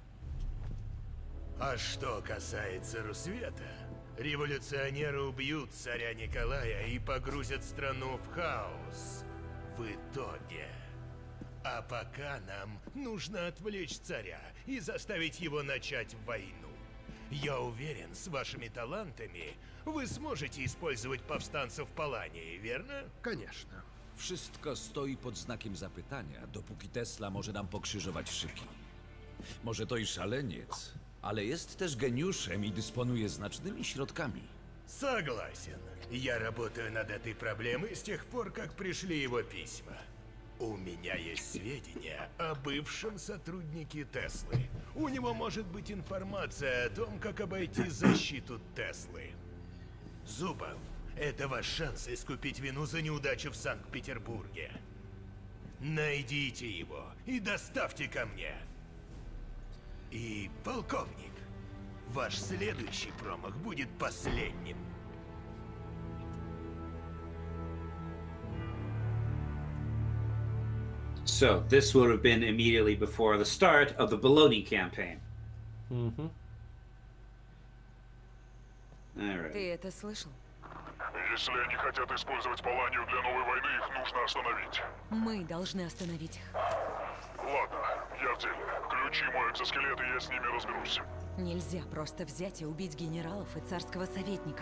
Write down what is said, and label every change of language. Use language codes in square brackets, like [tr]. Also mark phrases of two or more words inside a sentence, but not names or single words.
[ru] А что касается Русвета, революционеры убьют царя Николая и погрузят страну в хаос. В итоге. А пока нам нужно отвлечь царя и заставить его начать войну. Я уверен, с вашими талантами вы сможете использовать повстанцев в Полании, верно? Конечно. [pl] Wszystko stoi pod znakiem zapytania, dopóki Tesla może nam pokrzyżować szyki. Może to i szaleniec, ale jest też geniuszem i dysponuje znacznymi środkami. [ru] Согласен. Я работаю над этой проблемой с тех пор, как пришли его письма. У меня есть сведения о бывшем сотруднике Теслы. У него может быть информация о том, как обойти защиту Теслы. Зубов, это ваш шанс искупить вину за неудачу в Санкт-Петербурге. Найдите его и доставьте ко мне. И, полковник, ваш следующий промах будет последним. [en] So this would have been immediately before the start of the Bologna campaign. Mm-hmm. All right. [ru] Ты это слышал? Если они хотят использовать Поланию для новой войны, их нужно остановить. Мы должны остановить их. Ладно, я в деле. Ключи, мой экзоскелет, и я с ними разберусь. Нельзя просто взять и убить генералов и царского советника.